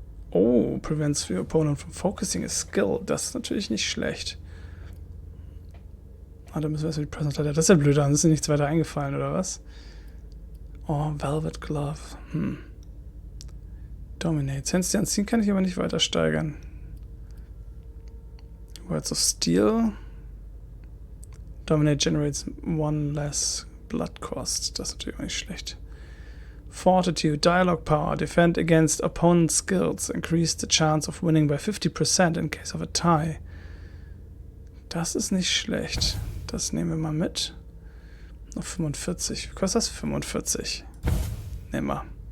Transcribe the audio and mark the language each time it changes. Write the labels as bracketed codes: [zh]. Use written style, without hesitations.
[en] Oh, prevents your opponent from focusing a skill. [de] Das ist natürlich nicht schlecht. Ah, da müssen wir erstmal die Presence Leiter. Das ist ja blöd, dann ist dir nichts weiter eingefallen, oder was? [en] Oh, Velvet Glove. [de] Dominate. Sense anziehen kann ich aber nicht weiter steigern. [en] Words of Steel. Dominate generates one less blood cost. [de] Das ist natürlich auch nicht schlecht. [en] Fortitude, Dialogue Power, Defend against opponent's skills, increase the chance of winning by 50% in case of a tie. [de] Das ist nicht schlecht. Das nehmen wir mal mit. Noch 45. Wie kostet das? 45. Nehmen wir.